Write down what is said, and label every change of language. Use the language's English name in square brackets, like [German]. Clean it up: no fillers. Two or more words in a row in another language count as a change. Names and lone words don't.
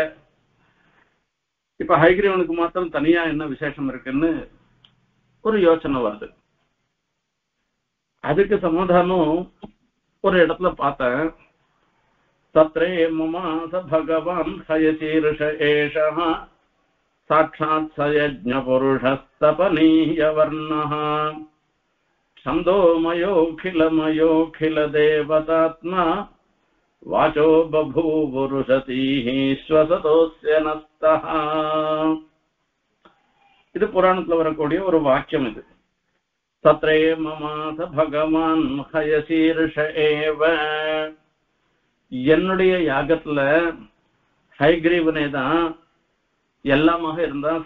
[Tamil] இப்ப ஹைகிரீவனுக்கு மாத்திரம் தனியா என்ன விசேஷம் இருக்குன்னு ஒரு யோசனை வருது. அதுக்கு சமாதானம் ஒரு இடத்துல பார்த்தேன். [Sanskrit] तत्रे ममास भगवान् हयशीर्ष एषः साक्षात् सयज्ञ पुरुषस्तपनीय वर्णः छन्दोमयोऽखिलमयोऽखिल देवतात्मा वाचो बभूवुरुषतीः श्वसतोस्य नस्तः. [Tamil] இது புராணத்துல வரக்கூடிய ஒரு வாக்கியம். இது [Sanskrit] तत्रे ममास भगवान् हयशीर्ष एव, [Tamil] என்னுடைய யாகத்துல ஹைகிரீவனே தான் எல்லாமாக இருந்தான்.